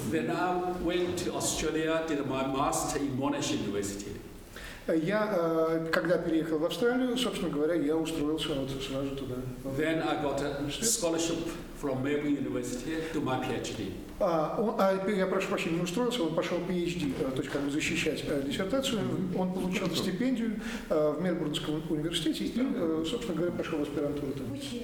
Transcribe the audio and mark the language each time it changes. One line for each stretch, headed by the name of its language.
English: Then I went to Australia, did my master in Monash University.
Russian: Я, когда переехал в Австралию, собственно говоря, я устроился вот сразу туда.
English: Then I got a scholarship from Melbourne University to my PhD.
Russian: Я прошу прощения, не устроился, он пошел PhD, то есть как бы защищать диссертацию. Он получил стипендию в Мельбурнском университете и, собственно говоря, пошел в аспирантуру там.